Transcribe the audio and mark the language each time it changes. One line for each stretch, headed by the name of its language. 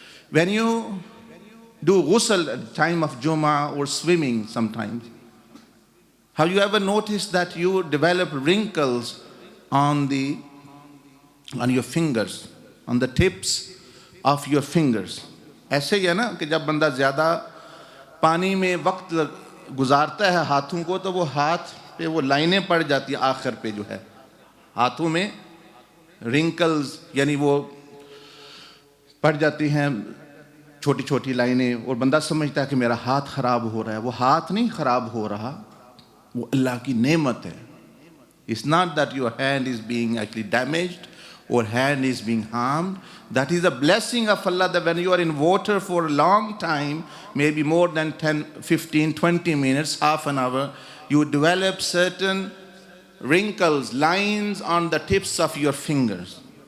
English: When you do ghusl at the time of Jummah or swimming sometimes, have you ever noticed that you develop wrinkles on your fingers, on the tips of your fingers?
Urdu: ایسے ہی ہے نا کہ جب بندہ زیادہ پانی میں وقت گزارتا ہے ہاتھوں کو تو وہ ہاتھ پہ وہ لائنیں پڑ جاتی ہیں، آخر پہ جو ہے ہاتھوں میں رنکلز یعنی وہ پڑ جاتی ہیں چھوٹی چھوٹی لائنیں، اور بندہ سمجھتا ہے کہ میرا ہاتھ خراب ہو رہا ہے. وہ ہاتھ نہیں خراب ہو رہا، وہ اللہ کی نعمت ہے.
English: It's not that your hand is being actually damaged or hand is being harmed. That is a blessing of Allah, that when you are in water for a long time, maybe more than 10, 15, 20 minutes, half an hour, you develop certain wrinkles, lines on the tips of your fingers.